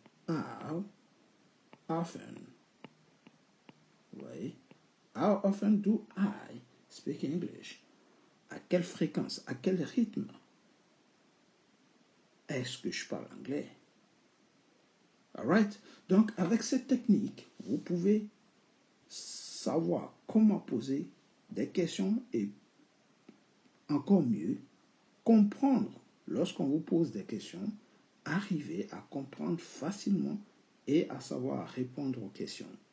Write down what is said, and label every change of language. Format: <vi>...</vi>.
<en>How often? Oui. How often do I speak English?</en> <fr>À quelle fréquence, à quel rythme est-ce que je parle anglais? Alright? Donc, avec cette technique, vous pouvez savoir comment poser des questions et encore mieux, comprendre lorsqu'on vous pose des questions, arriver à comprendre facilement et à savoir répondre aux questions.</fr>